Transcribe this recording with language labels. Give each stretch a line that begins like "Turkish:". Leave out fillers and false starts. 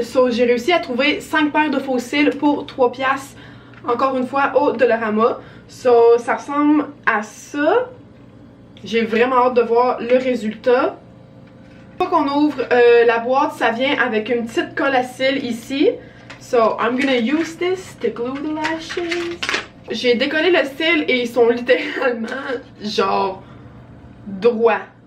French: So, j'ai réussi à trouver 5 paires de faux cils pour 3$. Encore une fois, au Dollarama. So, ça ressemble à ça. J'ai vraiment hâte de voir le résultat. Une fois qu'on ouvre la boîte, ça vient avec une petite colle à cils ici.
English: So, I'm gonna use this to glue the lashes.
French: J'ai décollé le cil et ils sont littéralement genre droits.